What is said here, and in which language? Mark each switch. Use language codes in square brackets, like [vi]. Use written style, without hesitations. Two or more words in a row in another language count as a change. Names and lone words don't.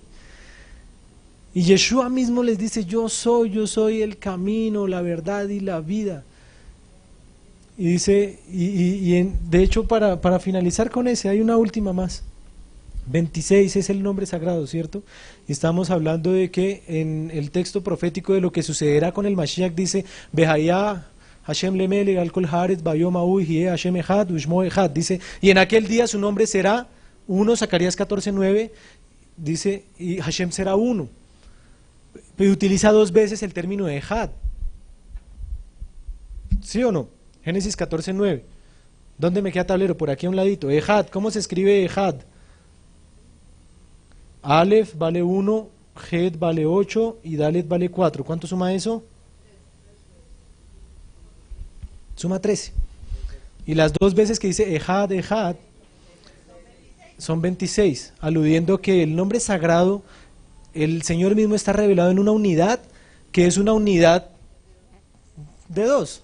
[es] Y Yeshua mismo les dice, yo soy el camino, la verdad y la vida. Y dice, de hecho para finalizar con ese, hay una última más. 26 es el nombre sagrado, ¿cierto? Y estamos hablando de que en el texto profético de lo que sucederá con el Mashiach dice, [he] והיה השם למלך על כל הארץ ביום ההוא יהיה השם אחד ושמו אחד. [es] Dice, y en aquel día su nombre será uno, Zacarías 14:9, dice, y Hashem será uno. Pero utiliza 2 veces el término echad. ¿Sí o no? Génesis 14:9. ¿Dónde me queda tablero? Por aquí a un ladito. Echad, ¿cómo se escribe echad? Aleph vale 1, Het vale 8 y Dalet vale 4. ¿Cuánto suma eso? Suma 13. Y las 2 veces que dice Ejad, Ejad, son 26, aludiendo que el nombre sagrado, el Señor mismo está revelado en una unidad, que es una unidad de 2.